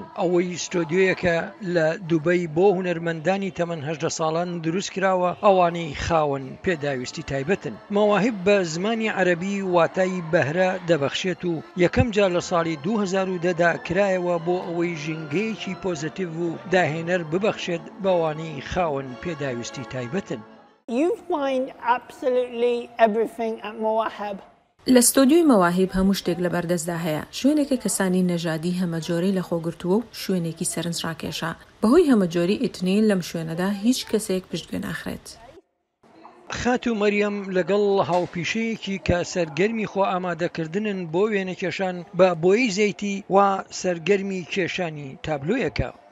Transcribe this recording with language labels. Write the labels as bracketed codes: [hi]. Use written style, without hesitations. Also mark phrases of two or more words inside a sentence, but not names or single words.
[ckb] ئەوەی ستۆدیۆیەکە لە دوبەی بۆ هونەرمەندانی تەمەن 18 ساڵان دروست کراوە ئەوانەی خاوەن پێداویستی تایبەتن. مەواهب بە زمانی عەرەبی واتای بەهرە دەبەخشێت و یەکەم جار لە ساڵی 2010دا کرایەوە بۆ ئەوەی ژینگەیەکی پۆزتیڤ و داهێنەر ببەخشێت بەوانەی خاوەن پێداویستی تایبەتن. [en] You find absolutely everything at Mawahib. [ckb] لە ستۆدیۆی مەواهب هەموو شتێک لە بەردەستدا هەیە. شوێنێکە کەسانی نەژادی هەمەجۆرەی لە خۆگرتووە و شوێنێکی سەرنجڕاکێشە. بەهۆی هەمەجۆری ئیتنین لەم شوێنەدا هیچ کەسێک پشتگوێ ناخرێت. خاتو مەریەم لەگەڵ هاوپیشەیەکی کە سەرگەرمی خۆ ئامادەکردنن بۆ وێنەکێشان بە بۆی زەیتی و سەرگەرمی کێشانی تابلۆیەکە.